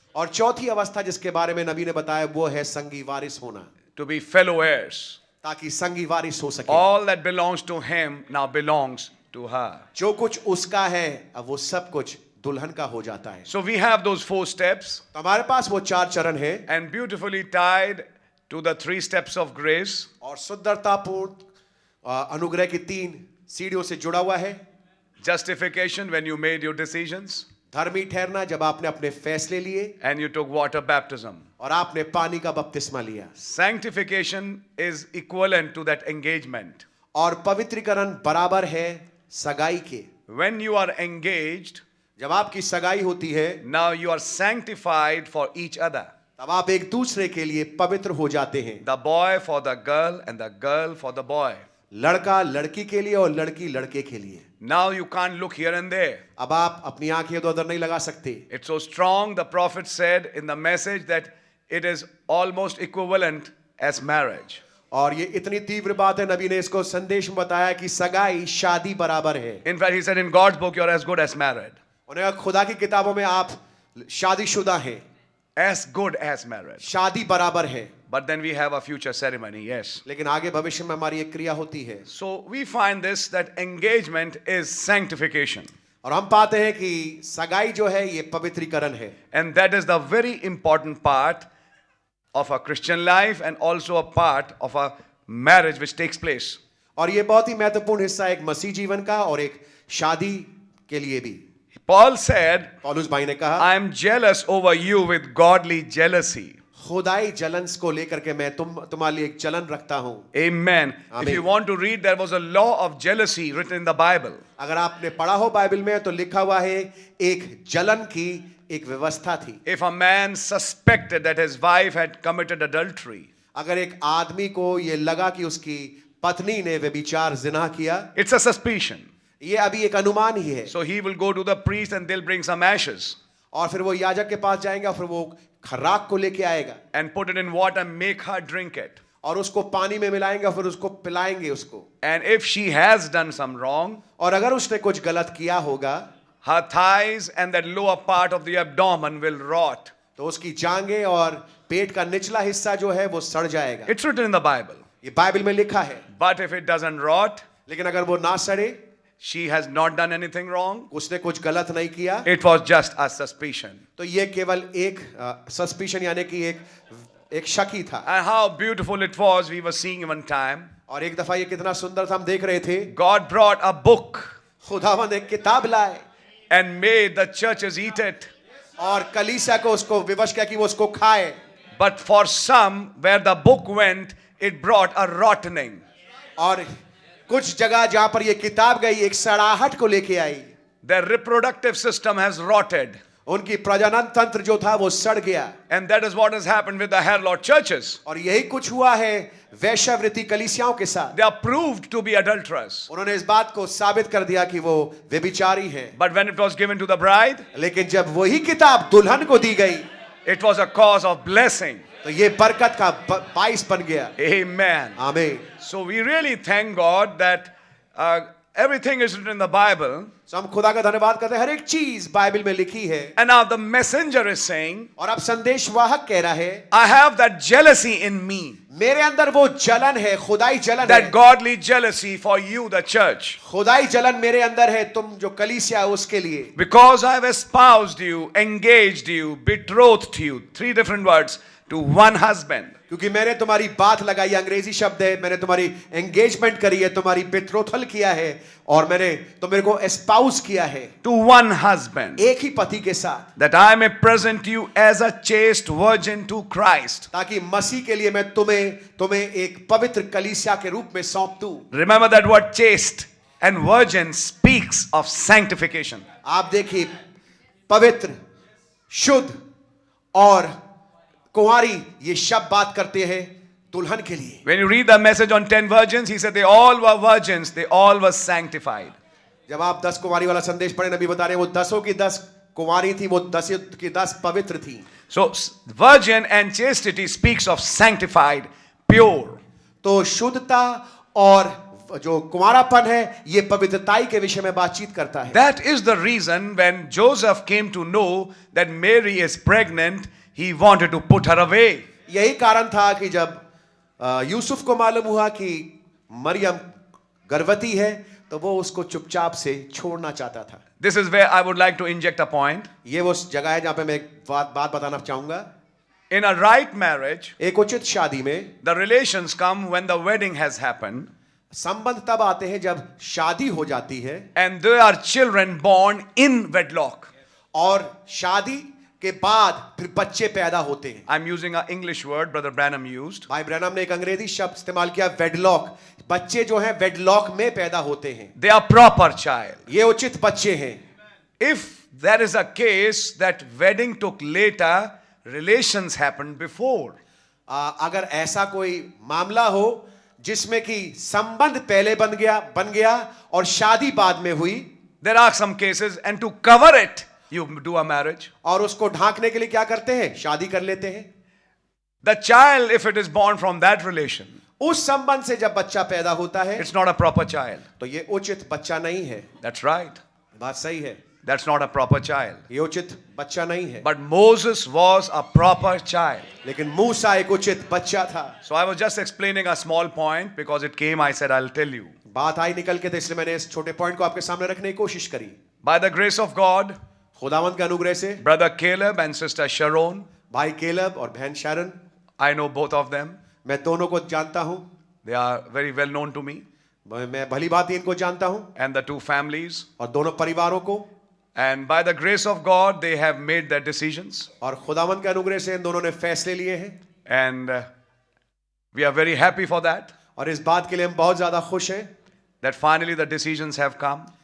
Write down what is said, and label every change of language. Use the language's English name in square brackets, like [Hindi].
[Hindi] और चौथी अवस्था जिसके बारे में नबी ने बताया वो है संगी वारिस होना। [English] To be fellow heirs. [Hindi] ताकि संगी वारिस हो सके। [English] All that belongs to him now belongs to her. [Hindi] जो कुछ उसका है अब वो सब कुछ दुल्हन का हो जाता है। [English] So we have those 4 steps. [Hindi] तो हमारे पास वो 4 चरण है। [English] And beautifully tied to the 3 steps of grace. [Hindi] और सुंदरतापूर्ण अनुग्रह की 3 सीढ़ियों से जुड़ा हुआ है। [English] Justification, when you made your decisions. [Hindi] धर्मी ठहरना जब आपने अपने फैसले लिए। [English] And you took water baptism. [Hindi] और आपने पानी का बपतिस्मा लिया। [English] Sanctification is equivalent to that engagement. [Hindi] और पवित्रीकरण बराबर है सगाई के। [English] When you are engaged, [Hindi] जब आपकी सगाई होती है, [English] now you are sanctified for each other. [Hindi] तब आप एक दूसरे के लिए पवित्र हो जाते हैं। [English] The boy for the girl and the girl for the boy. [Hindi] लड़का लड़की के लिए और लड़की लड़के के लिए। [English] Now you can't look here and there. [Hindi] अब आप अपनी आंखें इधर उधर नहीं लगा सकते। [English] It's so strong, the prophet said in the message that it is almost equivalent as marriage. [Hindi] और ये इतनी तीव्र बात है, नबी ने इसको संदेश में बताया कि सगाई शादी बराबर है। [English] In fact, he said in God's book, you're as good as married. [Hindi] उन्हें खुदा की किताबों में आप शादीशुदा हैं, [English] As good as married. [Hindi] शादी बराबर है। [English] But then we have a future ceremony, yes. [Hindi] लेकिन आगे भविष्य में हमारी एक क्रिया होती है। [English] So we find this that engagement is sanctification. [Hindi] और हम पाते हैं कि सगाई जो है ये पवित्रीकरण है। [English] And that is the very important part of a Christian life and also a part of a marriage which takes place. [Hindi] और ये बहुत ही महत्वपूर्ण हिस्सा है एक मसीह जीवन का और एक शादी के लिए भी। [English] Paul said, [Hindi] पौलुस भाई ने कहा, [English] I am jealous over you with godly jealousy. [Hindi] खुदाई जलन को लेकर के मैं तुम्हारे लिए एक जलन रखता हूं। [English] Amen. If Amen. you want to read, there was a law of jealousy written in the Bible. [Hindi] अगर आपने पढ़ा हो बाइबल में तो लिखा हुआ है एक जलन की एक व्यवस्था थी। [English] If a man suspected that his wife had committed adultery, [Hindi] अगर एक आदमी को ये लगा कि उसकी पत्नी ने व्यभिचार जिना किया, [English] it's a suspicion. [Hindi] ये अभी एक अनुमान ही है। [English] So he will go to the priest and they'll bring some ashes [Hindi] और फिर वो याजक के पास जाएंगे और फिर वो खराक को लेके आएगा [English] and put it in water and make her drink it. [Hindi] और उसको पानी में मिलाएंगे और फिर उसको पिलाएंगे उसको। [English] And if she has done some wrong, [Hindi] और अगर उसने कुछ गलत किया होगा, [English] her thighs and that lower part of the abdomen will rot. [Hindi] तो उसकी जांघें और पेट का निचला हिस्सा जो है वो सड़ जाएगा। [English] It's written in the Bible. [Hindi] ये बाइबल में लिखा है। [English] But if it doesn't rot, [Hindi] लेकिन अगर वो ना सड़े, [English] she has not done anything wrong, [Hindi] उसने कुछ गलत नहीं किया, [English] it was just a suspicion. [Hindi] तो ये केवल एक सस्पिशन यानी कि एक शक ही था। [English] And how beautiful it was, we were seeing one time. [Hindi] और एक दफा ये कितना सुंदर था, हम देख रहे थे। [English] God brought a book [Hindi] खुदावंद एक किताब लाए [English] and made the churches eat it. [Hindi] और कलीसिया को उसको विवश किया कि वो उसको खाए। [English] But for some, where the book went, it brought a rottening. [Hindi] और कुछ जगह जहां पर ये किताब गई एक सड़ाहट को लेके आई। [English] Their reproductive system has rotted. [Hindi] उनकी प्रजनन तंत्र जो था वो सड़ गया। [English] And that is what has happened with the harlot churches. [Hindi] और यही कुछ हुआ है वैश्यवृत्ति कलीसियाओं के साथ। [English] They are proved to be adulterous. [Hindi] उन्होंने इस बात को साबित कर दिया कि वो व्यभिचारी हैं। [English] But when it was given to the bride, [Hindi] लेकिन जब वही किताब दुल्हन को दी गई, [English] it was a cause of blessing. [Hindi] तो ये बरकत का बाइस बन गया। [English] Amen. [Hindi] आमीन। [English] So we really thank God that everything is written in the Bible. [Hindi] तो हम खुदा का धन्यवाद करते हैं, हर एक चीज बाइबल में लिखी है। [English] And now the messenger is saying, [Hindi] और अब संदेशवाहक कह रहा है, [English] I have that jealousy in me. [Hindi] मेरे अंदर वो जलन है, खुदाई जलन [English] That [Hindi] है। [English] godly jealousy for you, the church. [Hindi] खुदाई जलन मेरे अंदर है, तुम जो कलीसिया है उसके लिए। [English] Because I have espoused you, engaged you, betrothed you. 3 different words to one husband. [Hindi] क्योंकि मैंने तुम्हारी बात लगाई, अंग्रेजी शब्द है, मैंने तुम्हारी एंगेजमेंट करी है, तुम्हारी बेट्रोथल किया है और मैंने मेरे को एस्पाउस किया है। [English] To one husband. [Hindi] एक ही पति के साथ। [English] That I may present you as a chaste virgin to Christ. [Hindi] ताकि मसीह के लिए मैं तुम्हें एक पवित्र कलीसिया के रूप में सौंप दूं। [English] Remember that word chaste and virgin speaks of sanctification. [Hindi] आप देखिए, पवित्र, शुद्ध और कुंवारी ये शब्द बात करते हैं दुल्हन के लिए। [English] When you read the message on 10 virgins, he said they all were virgins, they all were sanctified. [Hindi] जब आप 10 कुंवारी वाला संदेश पढ़े, नबी बता रहे हैं वो 10 की 10 कुंवारी थी, वो 10 की 10 पवित्र थी। [English] So virgin and chastity speaks of sanctified, pure. [Hindi] तो शुद्धता और जो कुंवारापन है ये पवित्रताई के विषय में बातचीत करता है। [English] That is the reason when Joseph came to know that Mary is pregnant, he wanted to put her away. [Hindi] यही कारण था कि जब यूसुफ को मालूम हुआ कि मरियम गर्भवती है तो वो उसको चुपचाप से छोड़ना चाहता था। [English] This is where I would like to inject a point. [Hindi] ये वो जगह है जहां पे मैं एक बात बताना चाहूंगा। [English] In a right marriage, [Hindi] एक उचित शादी में [English] the relations come when the wedding has happened. [Hindi] संबंध तब आते हैं जब शादी हो जाती है [English] And there are children born in wedlock. [Hindi] और शादी के बाद फिर बच्चे पैदा होते हैं। [English] I'm using an English word, Brother Branham used. [Hindi] भाई ब्रैनम ने एक अंग्रेजी शब्द इस्तेमाल किया, वेडलॉक। बच्चे जो हैं वेडलॉक में पैदा होते हैं। [English] They are proper child. [Hindi] ये उचित बच्चे हैं। [English] If there is a case that wedding took later, relations happened before. [Hindi] अगर ऐसा कोई मामला हो जिसमें कि संबंध पहले बन गया और शादी बाद में हुई, [English] There are some cases, and to cover it, you do a marriage. [Hindi] और उसको ढांकने के लिए क्या करते हैं? शादी कर लेते हैं। [English] The child, if it is born from that relation, [Hindi] उस संबंध से जब बच्चा पैदा होता है [English] it's not a proper child. [Hindi] तो ये उचित बच्चा नहीं है। [English] That's right. [Hindi] बात सही है, [English] That's not a proper child. [Hindi] ये उचित बच्चा नहीं है। [English] But Moses was a proper child. [Hindi] लेकिन मूसा एक उचित बच्चा था। [English] So I was just explaining a small point because it came, I said, I'll tell you. [Hindi] बात आई निकल के, तो इसलिए मैंने इस छोटे पॉइंट को आपके सामने रखने की कोशिश करी। [English] By the grace of God, [Hindi] खुदावंत के अनुग्रह से [English] Brother Caleb and Sister Sharon, [Hindi] भाई केलब और बहन Sharon, [English] I know both of them. [Hindi] मैं दोनों को जानता हूं। [English] They are very well known to me. [Hindi] मैं भली भांति इनको जानता हूं, [English] And the two families. [Hindi] और दोनों परिवारों को। [English] And by the grace of God, they have made their decisions. [Hindi] और खुदावंत के अनुग्रह से इन दोनों ने फैसले लिए हैं, [English] And we are very happy for that. [Hindi] और इस बात के लिए हम बहुत ज्यादा खुश हैं [English] That finally the decisions have come.